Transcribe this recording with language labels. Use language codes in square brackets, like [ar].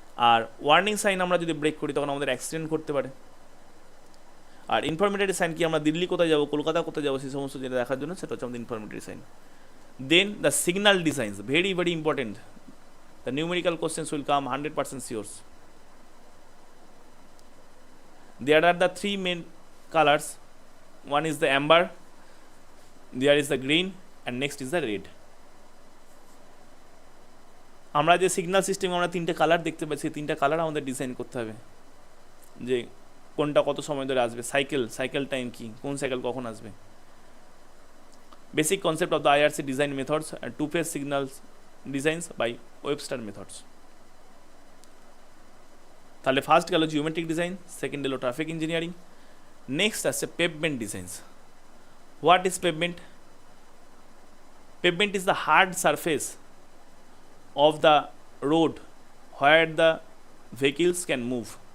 [bn] আর warning sign আমরা যদি break করি তখন আমাদের অ্যাক্সিডেন্ট করতে পারে। আর ইনফরমেটরি সাইন কি, আমরা দিল্লি কোথায় যাবো, কলকাতা কোথায় যাবো, সেই সমস্ত যেটা দেখার জন্য, সেটা হচ্ছে আমাদের ইনফরমেটরি sign. [en] Then the signal designs, very very important, the numerical questions will come 100% sure. There are the 3 main colors. One is the amber, there is the green, and next is the red. [bn] আমরা যে signal সিস্টেমে আমরা 3টে colour দেখতে পাচ্ছি, 3টা colour আমাদের design করতে হবে, যে কোনটা কত সময় ধরে আসবে, সাইকেল টাইম কি, কোন সাইকেল কখন আসবে। [en] Basic concept of the IRC design methods and two-phase signals designs by Webster methods. [bn] তাহলে ফার্স্ট গেল জিওমেট্রিক ডিজাইন, সেকেন্ড হলো ট্রাফিক ইঞ্জিনিয়ারিং, নেক্সট আসছে pavement designs. [en] What is pavement? Pavement is the hard surface of the road where the vehicles can move.